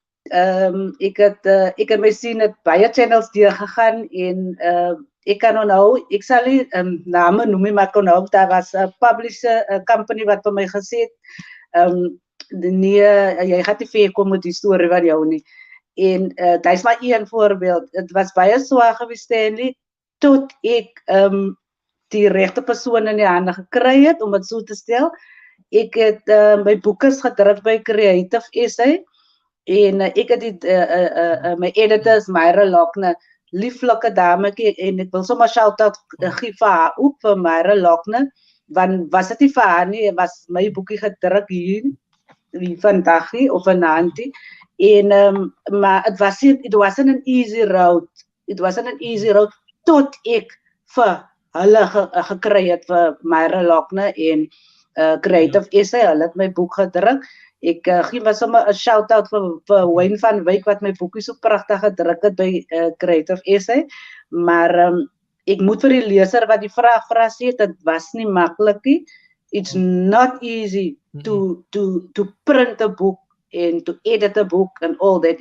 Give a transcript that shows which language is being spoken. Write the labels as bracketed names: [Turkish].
[Afrikaans] Ek het my sien het baie channels deurgegaan en ek kan onthou, ek sal nie name noem nie, maar ek onthou daar was 'n publisher, 'n company wat vir my gesê het, nee, jy gaan nie ver kom met die storie van jou nie. En dit is maar een voorbeeld. Het was baie swaar geweest, Stanley, tot ek die regte persoon in die hande gekry het, om het so te stel. Ek het my boeke gedruk by Creative Osse en ek het my editors, Myra Lochner, lieflike dametjie, en ek wil sommer shout-out gee vir haar ook, vir Myra Lochner, want was dit nie vir haar nie, was my boekie gedruk hier, vandag nie, of vanaand nie. En maar [English] it wasn't an easy road. It wasn't an easy road [Afrikaans] tot ek vir hulle gekry het, vir Myra Lochner en Creative Osse. Hulle het my boek gedruk. Ek gee maar sommer 'n shout-out vir Wayne van Wyk wat my boekie so pragtig gedruk het by Creative Osse. Maar ek moet vir die leser wat die vraag vra sê, dit was nie maklik nie. [English] It's not easy to print a book and to edit a book and all that.